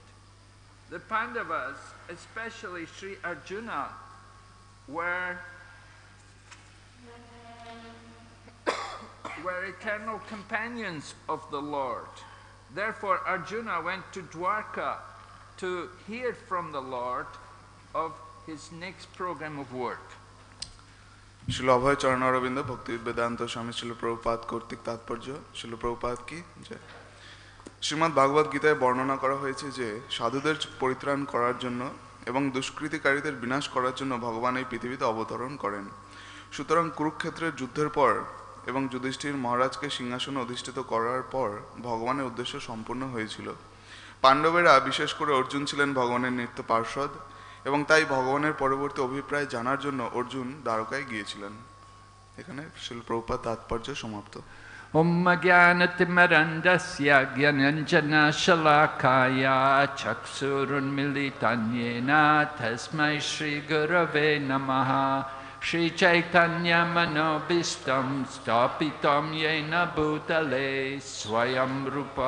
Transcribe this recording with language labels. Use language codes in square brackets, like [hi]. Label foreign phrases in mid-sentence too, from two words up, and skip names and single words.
[en] The Pandavas, especially Sri Arjuna, were eternal companions of the Lord. Therefore, Arjuna went to Dwarka to hear from the Lord of his next program of work. [bn] শিল অভয় চরণ অরবিন্দ ভক্তি বেদান্ত স্বামী শিল প্রভুপাদ কর্তৃক তাৎপর্য শিল প্রভুপাদ কি জয়। শ্রীমদ্ ভাগবত গীতায় বর্ণনা করা হয়েছে যে সাধুদের পরিত্রাণ করার জন্য এবং দুষ্কৃতিকারীদের বিনাশ করার জন্য ভগবান এই পৃথিবীতে অবতরণ করেন। সুতরাং কুরুক্ষেত্রের যুদ্ধের পর এবং যুধিষ্ঠির মহারাজকে সিংহাসনে অধিষ্ঠিত করার পর ভগবানের উদ্দেশ্য সম্পূর্ণ হয়েছিল। পাণ্ডবেরা বিশেষ করে অর্জুন ছিলেন ভগবানের নিত্য পার্ষদ এবং তাই ভগবানের পরবর্তী অভিপ্রায় জানার জন্য অর্জুন দ্বারকায় গিয়েছিলেন। এখানে শিল প্রভুপাদ তাৎপর্য সমাপ্ত। [sa] ॐ ज्ञानतिमिरान्धस्य ज्ञानाञ्जन शलाकया चक्षुरुन्मीलितम् येन तस्मै श्री गुरवे नमः श्री चैतन्य मनोऽभीष्टम् स्थापितम् येन भूतले स्वयम् रूप